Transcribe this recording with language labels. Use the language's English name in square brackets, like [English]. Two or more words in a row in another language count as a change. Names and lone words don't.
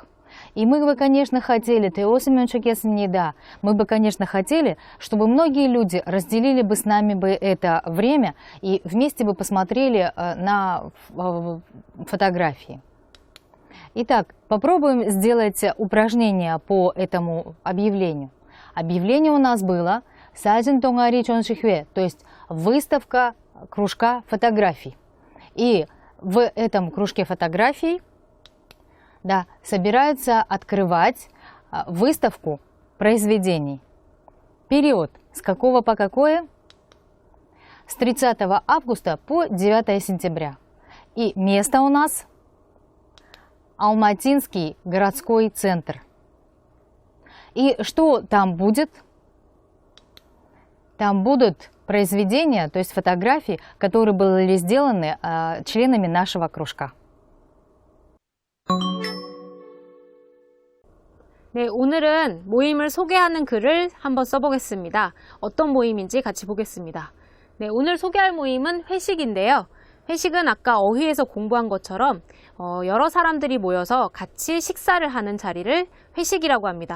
[Russian] И мы бы, конечно, хотели, мы бы, конечно, хотели, чтобы многие люди разделили бы с нами бы это время и вместе бы посмотрели на фотографии. Итак, попробуем сделать упражнение по этому объявлению. Объявление у нас было [Korean] 사진 동아리 전시회, [Russian] то есть выставка кружка фотографий. И в этом кружке фотографий собираются открывать выставку произведений. Период с какого по какое? С 30 августа по 9 сентября. И место у нас Алматинский городской центр. И что там будет? Там будут произведения, то есть фотографии, которые были сделаны членами нашего кружка. [Korean] 네, 오늘은 모임을 소개하는 글을 한번 써보겠습니다. 어떤 모임인지 같이 보겠습니다. 네, 오늘 소개할 모임은 회식인데요. 회식은 아까 어휘에서 공부한 것처럼 여러 사람들이 모여서 같이 식사를 하는 자리를 회식이라고 합니다.